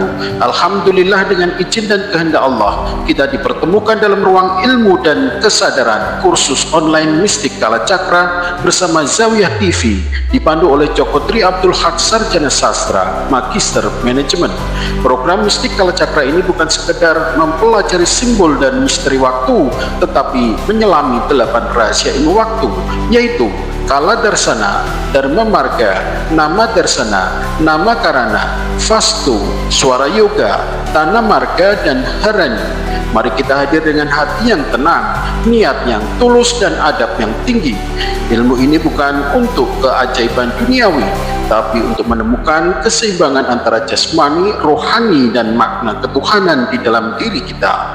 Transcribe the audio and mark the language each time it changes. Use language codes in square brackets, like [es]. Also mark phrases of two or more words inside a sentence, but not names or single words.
[id] Alhamdulillah, dengan izin dan kehendak Allah, kita dipertemukan dalam ruang ilmu dan kesadaran kursus online Mistik Kala Cakra bersama Zawiyah TV, dipandu oleh Joko Tri Abdul Haq, Sarjana Sastra, Magister Manajemen. Program Mistik Kala Cakra ini bukan sekedar mempelajari simbol dan misteri waktu, tetapi menyelami 8 rahasia ilmu waktu, yaitu Kala Darsana, Dharma Marga, Nama Darsana, Nama Karana, Vastu, Suara Yoga, Tanah Marga, dan Harani. Mari kita hadir dengan hati yang tenang, niat yang tulus, dan adab yang tinggi. Ilmu ini bukan untuk keajaiban duniawi, tapi untuk menemukan keseimbangan antara jasmani, rohani, dan makna ketuhanan di dalam diri kita.